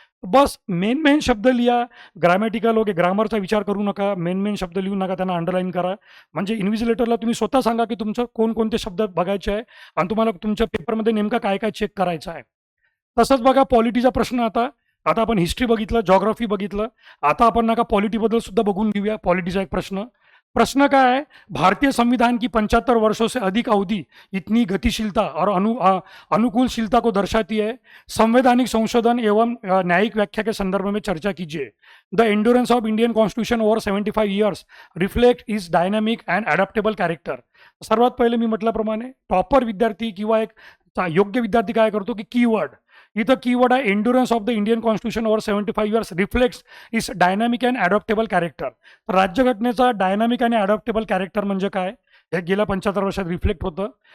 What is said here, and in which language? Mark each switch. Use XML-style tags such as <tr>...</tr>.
<mr>बस main शब्द लिहा. Grammatical ग्रामरचा विचार करू नका, मेन शब्द लिहू नका, त्यांना अंडरलाईन करा. म्हणजे इन्व्हिजिलेटरला तुम्ही स्वतः सांगा की तुमचं कोणकोणते शब्द बघायचे आहे आणि तुम्हाला तुमच्या पेपरमध्ये नेमका काय काय चेक करायचं आहे. तसंच बघा पॉलिटीचा प्रश्न. आता आता आपण हिस्ट्री बघितलं, जॉग्राफी बघितलं, आता आपण नका पॉलिटीबद्दल सुद्धा बघून घेऊया. पॉलिटीचा एक प्रश्न काय है?</mr> <hi>भारतीय संविधान की 75 वर्षों से अधिक अवधि इतनी गतिशीलता और अनुकूलशीलता को दर्शाती है। संवैधानिक संशोधन एवं न्यायिक व्याख्या के संदर्भ में चर्चा कीजिए।</hi> <en>The endurance of Indian constitution over 75 years reflect is dynamic and adaptable character.</en> <mr>सर्वात पहिले मी म्हटल्याप्रमाणे टॉपर विद्यार्थी किंवा एक योग्य विद्यार्थी काय करतो की कीवर्ड, इथं कीवर्ड आहे</mr> <en>Endurance of the Indian constitution over 75 years reflects is dynamic and adaptable character.</en> <mr>तर राज्यघटनेचा डायनामिक आणि अडॉप्टेबल कॅरेक्टर म्हणजे काय, हे गेल्या 75 वर्षात रिफ्लेक्ट होतं.</mr>